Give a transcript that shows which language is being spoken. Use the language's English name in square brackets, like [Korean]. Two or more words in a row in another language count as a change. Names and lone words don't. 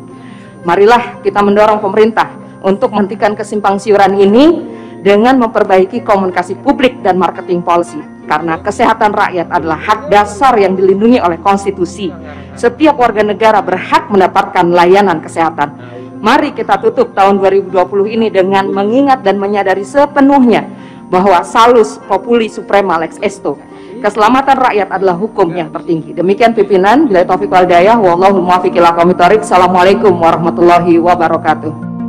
[Indonesian] Marilah kita mendorong pemerintah untuk menghentikan kesimpang siuran ini dengan memperbaiki komunikasi publik dan [English] marketing policy, [Indonesian] karena kesehatan rakyat adalah hak dasar yang dilindungi oleh konstitusi. Setiap warga negara berhak mendapatkan layanan kesehatan. Mari kita tutup tahun 2020 ini dengan mengingat dan menyadari sepenuhnya bahwa [Latin] salus populi suprema lex esto, [Indonesian] keselamatan rakyat adalah hukum yang tertinggi. Demikian pimpinan, [Arabic] بالله التوفيق والهداية, والله الموفق إلى أقوم الطريق. السلام عليكم ورحمة الله وبركاته.